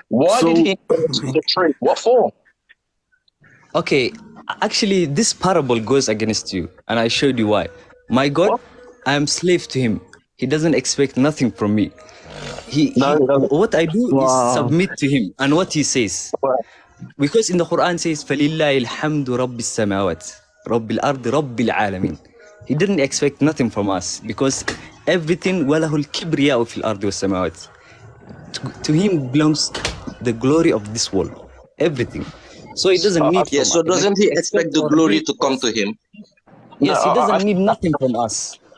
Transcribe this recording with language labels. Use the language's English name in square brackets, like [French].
[English] Why did he go to the tree? What for? Okay, actually, this parable goes against you, and I showed you why. My God, I am slave to him. He doesn't expect nothing from me. No, he doesn't. What I do Wow. is submit to him and what he says. Because in the Quran says, [Arabic] فَلِلَّهِ الْحَمْدُ رَبِّ السَّمَاوَاتِ رَبِّ الْأَرْضِ رَبِّ الْعَالَمِينَ. [English] He didn't expect nothing from us because everything [Arabic] وَلَهُ الْكِبْرِيَاءُ فِي الْأَرْضِ وَالسَّمَاوَاتِ. [English] To him belongs the glory of this world, everything. So he doesn't need Yeah, from us. doesn't he expect the glory to come to him? Yes, he No, doesn't need nothing from us.